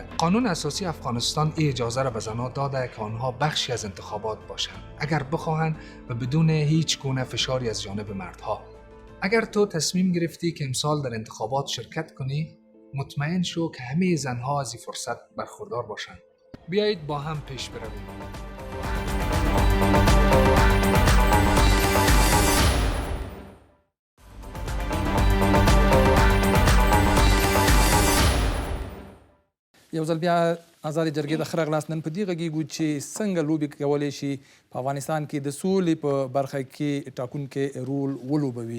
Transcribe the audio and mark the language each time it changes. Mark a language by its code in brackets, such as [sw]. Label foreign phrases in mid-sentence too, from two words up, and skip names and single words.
[fa] قانون اساسی افغانستان این اجازه را به زنها داده که آنها بخشی از انتخابات باشند اگر بخواهند و بدون هیچ گونه فشاری از جانب مردها. اگر تو تصمیم گرفتی که امسال در انتخابات شرکت کنی مطمئن شو که همه زنها از این فرصت برخوردار باشند. بیایید با هم پیش برویم. [ps] یو ځل بیا آزادې جرګې د ښه راغلاست. نن په دې غږیږو چې څنګه لوبې کولی شي په افغانستان کې د سولې په برخه کې ټاکونکی رول ولوبوي.